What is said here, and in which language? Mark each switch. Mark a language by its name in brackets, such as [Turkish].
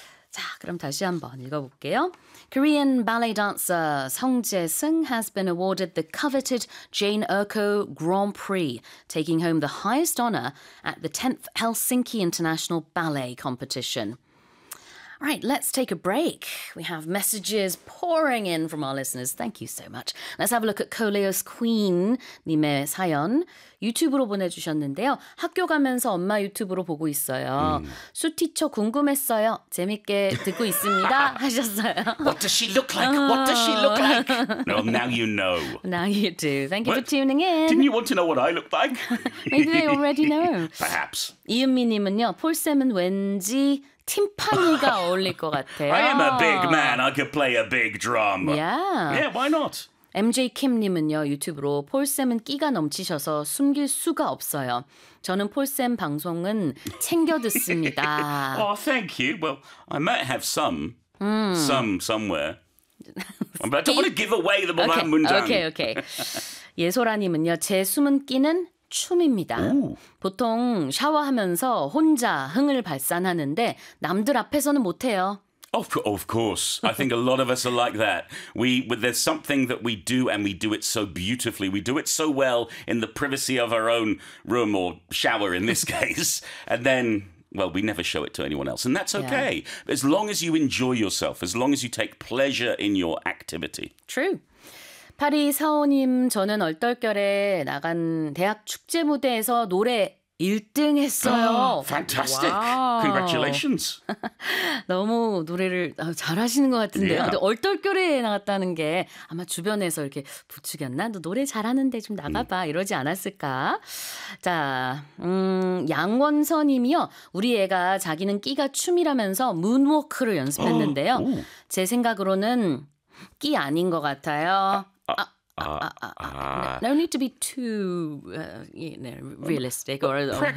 [Korean] 자, 그럼 다시 한번 읽어볼게요. [English] Korean ballet dancer Song Jae-sung has been awarded the coveted Jane Erko Grand Prix, taking home the highest honor at the 10th Helsinki International Ballet Competition. Right, let's take a break. We have messages pouring in from our listeners. Thank you so much. Let's have a look at Koleos Queen님의 사연. [Korean] 유튜브로 보내주셨는데요. 학교 가면서 엄마 유튜브로 보고 있어요. 수티처 궁금했어요. 재밌게 듣고 있습니다. 하셨어요. [English] What does she look like? What does she look like? Well, now you know. Now you do. Thank you for tuning in. Didn't you want to know what I look like? Maybe they already know. Perhaps. [Korean] 이은미님은요. 폴쌤은 왠지... 팀파니가 어울릴 것 같아요. [English] I am a big man. I could play a big drum. Yeah. Yeah, why not? [Korean] MJ Kim 님은요. 유튜브로 폴쌤은 끼가 넘치셔서 숨길 수가 없어요. 저는 폴쌤 방송은 챙겨 듣습니다. [English] Oh, thank you. Well, I might have some. Some somewhere. But I don't want to give away the okay. [Korean] 문장. [English] Okay, okay. [Korean] 예소라 님은요. 제 숨은 끼는 춤입니다. 오. 보통 샤워하면서 혼자 흥을 발산하는데 남들 앞에서는 못해요. [English] Of course. I think a lot of us are like that. There's something that we do and we do it so beautifully. We do it so well in the privacy of our own room or shower in this case. And then, well, we never show it to anyone else. And that's okay. Yeah. As long as you enjoy yourself, as long as you take pleasure in your activity. True. [Korean] 파리 사오님, 저는 얼떨결에 나간 대학 축제 무대에서 노래 1등 했어요. [English] Oh, fantastic. Wow. Congratulations. [Korean] 너무 노래를 잘하시는 것 같은데요. Yeah. 근데 얼떨결에 나갔다는 게 아마 주변에서 이렇게 부추겼나? 너 노래 잘하는데 좀 나가봐. 이러지 않았을까? 자, 양원서님이요. 우리 애가 자기는 끼가 춤이라면서 문워크를 연습했는데요. Oh. Oh. 제 생각으로는 끼 아닌 것 같아요. [English] No need to be too you know, realistic or